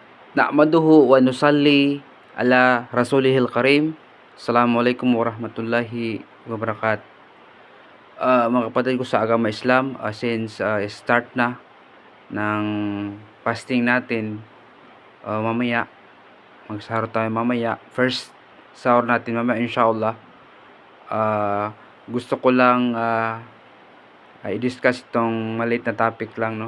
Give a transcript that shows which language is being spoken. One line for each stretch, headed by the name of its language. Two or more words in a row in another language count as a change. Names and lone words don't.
Arabic: نحمده ونصلي على رسوله الكريم. السلام عليكم ورحمة الله وبركاته.
Filipino: Mga kapatid ko sa agama Islam,
English: since start
Filipino: na ng fasting natin, mamaya magsahur tayo mamaya. First sahur natin mamaya inshallah. Gusto ko lang i-discuss itong maliit na topic lang, no?